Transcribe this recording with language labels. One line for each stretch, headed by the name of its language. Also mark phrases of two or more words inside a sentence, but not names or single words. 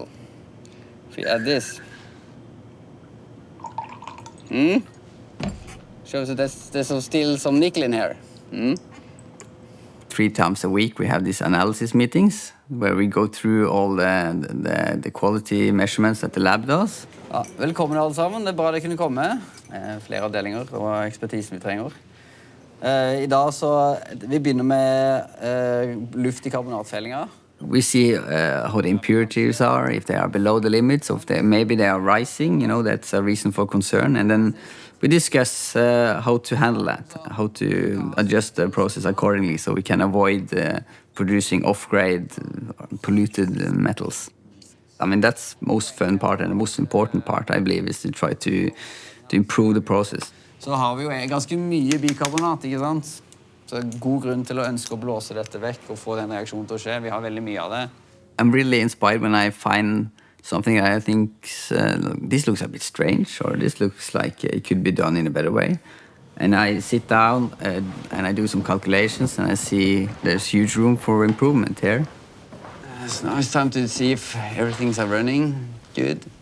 English: If we add this. Shows that there's still some nickel in here. 3 times a week we have these analysis meetings where we go through all the quality measurements that the lab does.
Norwegian: Ja, velkommen alle sammen, det er bra det kunne komme. Flere avdelinger og ekspertisen vi trenger. I dag så vi begynner med luft i karbonatfellinga.
English: We see how the impurities are, if they are below the limits, or if maybe they are rising, you know, that's a reason for concern. And then we discuss how to handle that, how to adjust the process accordingly so we can avoid producing off-grade polluted metals. I mean, that's the most fun part and the most important part, I believe, is to try to improve the process.
Norwegian: Så har vi jo ganske mye bikarbonat, ikke sant? Så god grunn til å ønske å blåse dette vekk og få den reaksjonen til å skje. Vi har veldig mye av det.
English: I'm really inspired when I find something I think this looks a bit strange or this looks like it could be done in a better way. And I sit down and I do some calculations and I see there's huge room for improvement here. So now it's time to see if everything's running good.